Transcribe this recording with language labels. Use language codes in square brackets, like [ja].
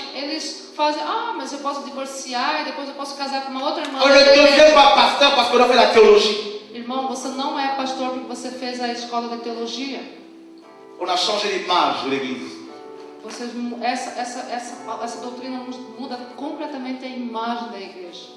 [pt] Eles fazem, mas eu posso divorciar e depois eu posso casar com uma outra irmã. [fr] On ne devient pas pasteur parce qu'on a fait la théologie. [pt] Irmão, você não é pastor porque você fez a escola de teologia. [fr] On a changé l'image de l'église. [pt] Essa doutrina muda completamente a imagem da igreja.